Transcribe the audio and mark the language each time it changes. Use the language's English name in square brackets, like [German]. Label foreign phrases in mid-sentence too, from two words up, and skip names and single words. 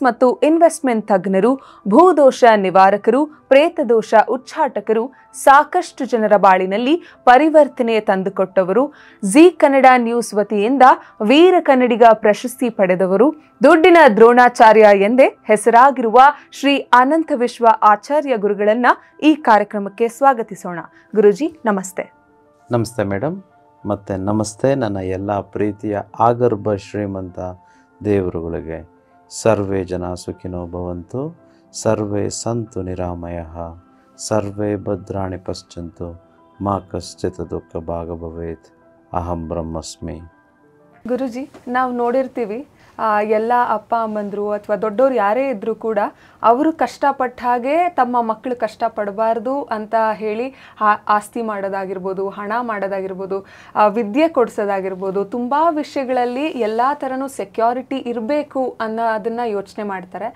[Kannada] ಮತ್ತು ಇನ್ವೆಸ್ಟ್ಮೆಂಟ್ ತಜ್ಞರು, ಭೂದೋಷ ನಿವಾರಕರು, ಪ್ರೇತದೋಷ ಉಚ್ಚಾಟಕರು, ಸಾಕಷ್ಟು ಜನರ ಬಾಳಿನಲ್ಲಿ ಪರಿವರ್ತನೆ ತಂದುಕೊಟ್ಟವರು, ಜಿ ಕನ್ನಡ ನ್ಯೂಸ್ ವತಿಯಿಂದ ವೀರ ಕನ್ನಡಿಗ ಪ್ರಶಸ್ತಿ ಪಡೆದವರು, ದುಡ್ಡಿನ ದ್ರೋಣಾಚಾರ್ಯ ಎಂದೇ ಹೆಸರಾಗಿರುವ ಶ್ರೀ ಅನಂತ ವಿಶ್ವ ಆಚಾರ್ಯ ಗುರುಗಳನ್ನ ಈ ಕಾರ್ಯಕ್ರಮಕ್ಕೆ ಸ್ವಾಗತಿಸೋಣ. ಗುರುಜಿ ನಮಸ್ತೆ. ನಮಸ್ತೆ ಮೇಡಮ್, ಮತ್ತು ನಮಸ್ತೆ ನನ್ನ ಎಲ್ಲ ಪ್ರೀತಿಯ ಆಗರ್ಭ ಶ್ರೀಮಂತ ದೇವರುಗಳಿಗೆ. [Sanskrit] ಸರ್ವೇ ಜನ ಸುಖಿನೋ ಭವಂತು, ಸರ್ವೇ ಸಂತು ನಿರಾಮಯಃ, ಸರ್ವೇ ಭದ್ರಾಣಿ ಪಶ್ಯಂತು, ಮಾ ಕಶ್ಚಿತ್ ದುಃಖ ಭಾಗ ಭವೇತ್, ಅಹಂ ಬ್ರಹ್ಮಸ್ಮಿ. [Kannada] ಗುರುಜಿ, ನಾವು ನೋಡಿರ್ತೀವಿ ಎಲ್ಲ ಅಪ್ಪ ಅಮ್ಮಂದರು ಅಥವಾ ದೊಡ್ಡವ್ರು ಯಾರೇ ಇದ್ದರೂ ಕೂಡ ಅವರು ಕಷ್ಟಪಟ್ಟ ಹಾಗೆ ತಮ್ಮ ಮಕ್ಕಳು ಕಷ್ಟಪಡಬಾರ್ದು ಅಂತ ಹೇಳಿ ಆಸ್ತಿ ಮಾಡೋದಾಗಿರ್ಬೋದು, ಹಣ ಮಾಡೋದಾಗಿರ್ಬೋದು, ವಿದ್ಯೆ ಕೊಡಿಸೋದಾಗಿರ್ಬೋದು, ತುಂಬ ವಿಷಯಗಳಲ್ಲಿ ಎಲ್ಲ ಥರನೂ ಸೆಕ್ಯೂರಿಟಿ ಇರಬೇಕು ಅದನ್ನು ಯೋಚನೆ ಮಾಡ್ತಾರೆ.